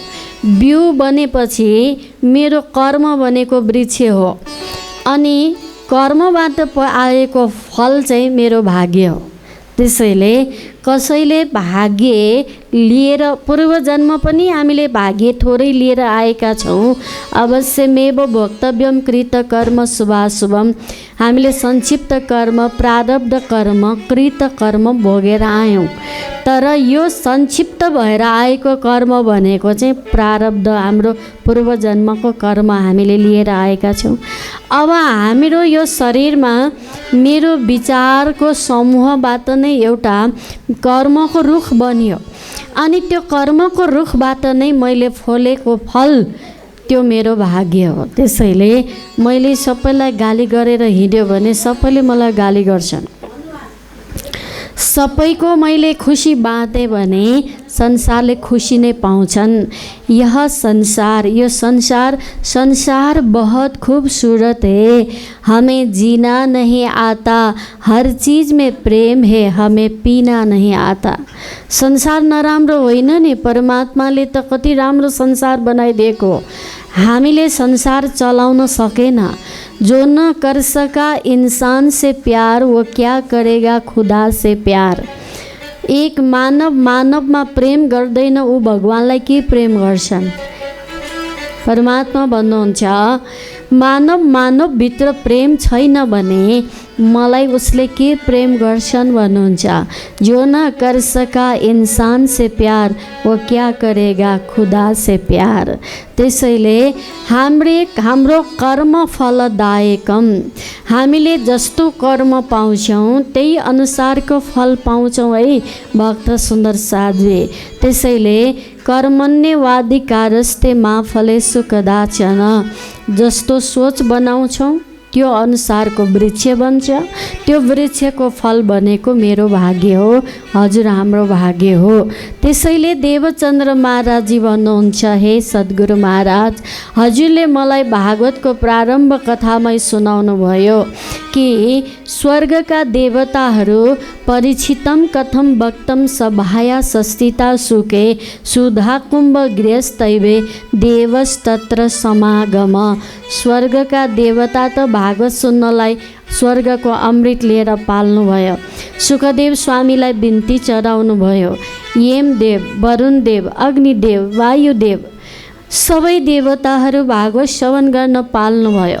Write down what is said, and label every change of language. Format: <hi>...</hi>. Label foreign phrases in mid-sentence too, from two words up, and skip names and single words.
<ne>बिउ बनेपछि मेरो कर्म भनेको वृक्ष हो, अनि कर्मबाट आएको फल चाहिँ मेरो भाग्य हो। त्यसैले कसैले भाग्य लिएर, पूर्वजन्म पनि हामीले भाग्य थोरै लिएर आएका छौँ।</ne> <sa>अवश्यमेव भोक्तव्यम कृत कर्म शुभाशुभम।</sa> <ne>हामीले संक्षिप्त कर्म, प्रारब्ध कर्म, कृत कर्म भोगेर आयौँ। तर यो संक्षिप्त भएर आएको कर्म भनेको चाहिँ प्रारब्ध, हाम्रो पूर्वजन्मको कर्म हामीले लिएर आएका छौँ। अब हाम्रो यो शरीरमा मेरो विचारको समूहबाट नै एउटा कर्मको रुख बन्यो, अनि त्यो कर्मको रुखबाट नै मैले फलेको फल त्यो मेरो भाग्य हो। त्यसैले मैले सबैलाई गाली गरेर हिँड्यो भने सबैले मलाई गाली गर्छन्। सबैको मैले खुसी बाँधेँ भने संसारले खुसी नै पाउँछन्।</ne> <hi>यह संसार,</hi> <ne>यो संसार</ne> <hi>बहुत खूबसूरत है, हमें जीना नहीं आता, हर चीज़ में प्रेम है, हमें पीना नहीं आता।</hi> <ne>संसार नराम्रो होइन नि, परमात्माले त कति राम्रो संसार बनाइदिएको। हामीले संसार चलाउन सकेन।</ne> <hi>जो न कर सका इंसान से प्यार, वो क्या करेगा खुदा से प्यार।</hi> <ne>एक मानवमा प्रेम गर्दैन, ऊ भगवानलाई के प्रेम गर्छन्। परमात्मा भन्नुहुन्छ मानवभित्र प्रेम छैन भने मलाई उसले के प्रेम गर्छन् भन्नुहुन्छ।</ne> <hi>जो न कर सका इंसान से प्यार, वो क्या करेगा खुदा से प्यार।</hi> <ne>त्यसैले हाम्रो कर्म फलदायकम। हामीले जस्तो कर्म पाउँछौँ त्यही अनुसारको फल पाउँछौँ है भक्त सुन्दर साध्वी।</ne> <sa>त्यसैले कर्मण्यवाधिकारस्ते मा फलेषु कदाचन।</sa> <ne>जस्तो सोच बनाउँछौँ त्यो अनुसारको वृक्ष बन्छ। त्यो वृक्षको फल भनेको मेरो भाग्य हो, हजुर हाम्रो भाग्य हो। त्यसैले देवचन्द्र महाराजी भन्नुहुन्छ, हे सद्गुरु महाराज, हजुरले मलाई भागवतको प्रारम्भ कथामै सुनाउनु भयो कि स्वर्गका देवताहरू</ne> <sa>परिचितम कथम भक्तम सभाया सस्थिता सुके सुधा कुम्भ गृहस्थैवे देवस्तत्र समागम।</sa> <ne>स्वर्गका देवता त भागवत सुन्नलाई स्वर्गको अमृत लिएर पाल्नुभयो। सुखदेव स्वामीलाई बिन्ती चढाउनु भयो। यमदेव, वरुणदेव, अग्निदेव, वायुदेव सबै देवताहरू भागवत श्रवण गर्न पाल्नुभयो।</ne>